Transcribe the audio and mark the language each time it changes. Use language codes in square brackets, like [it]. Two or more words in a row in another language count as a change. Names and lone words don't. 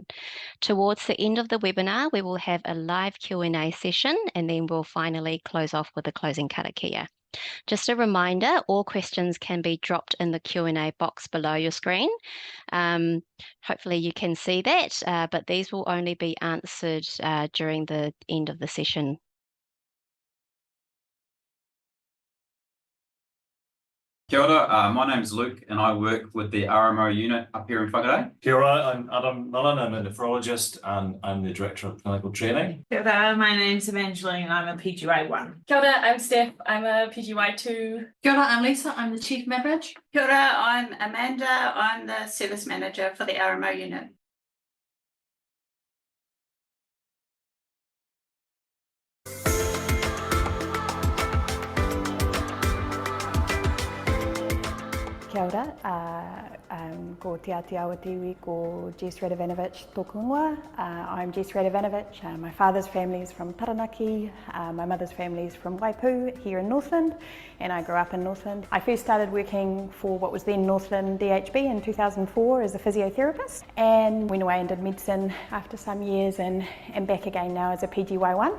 [en] Towards the end of the webinar, we will have a live Q&A session, and then we'll finally close off with a closing karakia. Just a reminder, all questions can be dropped in the Q&A box below your screen. Hopefully you can see that, but these will only be answered during the end of the session. [mi] Kia ora, [en] my name is Luke and I work with the RMO unit up here in Whakarai. [mi] Kia ora, [en] I'm Adam Nolan, I'm a nephrologist and I'm the Director of Clinical Training. [mi] Kia ora, [en] my name's Evangeline and I'm a PGY1. [mi] Kia ora, [en] I'm Steph, I'm a PGY2. [mi] Kia ora, [en] I'm Lisa, I'm the Chief Beverage. [mi] Kia ora, [en] I'm Amanda, I'm the Service Manager for the RMO unit. [mi] Kia ora, ko te Atiawa Tiwi, ko Jess Radovanovich tōku ingoa. [en] I'm Jess Radovanovich. My father's family is from Taranaki, my mother's family is from Waipu here in Northland, and I grew up in Northland. I first started working for what was then Northland DHB in 2004 as a physiotherapist, and went away and did medicine after some years and back again now as a PGY1.